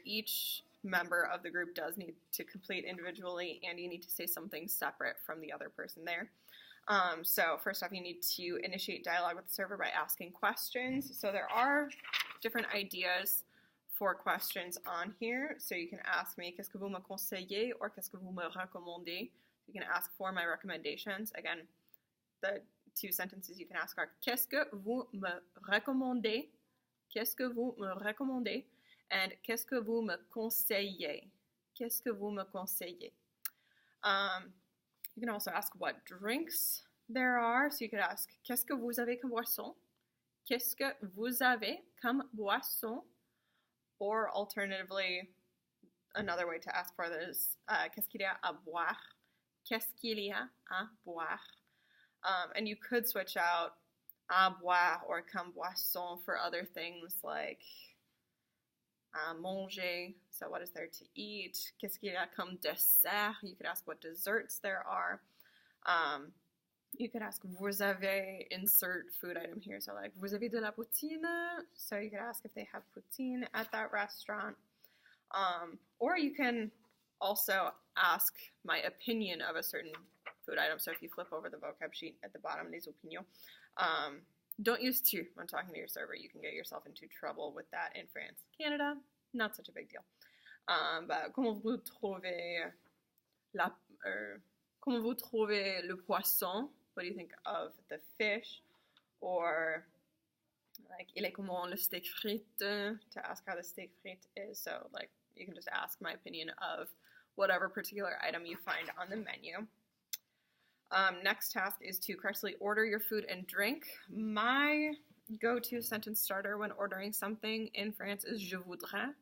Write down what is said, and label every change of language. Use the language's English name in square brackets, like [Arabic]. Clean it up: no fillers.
[English] Each member of the group does need to complete individually, and you need to say something separate from the other person there. So first off, you need to initiate dialogue with the server by asking questions. So there are different ideas for questions on here. So you can ask me, [French] qu'est-ce que vous me conseillez, [English] or [French] qu'est-ce que vous me recommandez? [English] You can ask for my recommendations. Again, the 2 sentences you can ask are, [French] qu'est-ce que vous me recommandez? Qu'est-ce que vous me recommandez? And qu'est-ce que vous me conseillez? Qu'est-ce que vous me conseillez? [English] You can also ask what drinks there are. So you could ask, [French] qu'est-ce que vous avez comme boisson? Qu'est-ce que vous avez comme boisson? [English] Or alternatively, another way to ask for this, [French] qu'est-ce qu'il y a à boire? Qu'est-ce qu'il y a à boire? [English] And you could switch out [French] à boire [English] or [French] comme boisson [English] for other things like [French] à manger. [English] So what is there to eat? [French] Qu'est-ce qu'il y a comme dessert? [English] You could ask what desserts there are. You could ask, [French] vous avez, [English] insert food item here. So like, [French] vous avez de la poutine? [English] So you could ask if they have poutine at that restaurant. Or you can also ask my opinion of a certain food item. So if you flip over the vocab sheet at the bottom, les opinions, don't use tu when talking to your server. You can get yourself into trouble with that in France. Canada, not such a big deal. But [French] comment vous trouvez comment vous trouvez le poisson? [English] What do you think of the fish? Or like, [French] il est comment le steak frites? [English] To ask how the steak frites is. So like, you can just ask my opinion of whatever particular item you find on the menu. Next task is to correctly order your food and drink. My go-to sentence starter when ordering something in France is [French] je voudrais.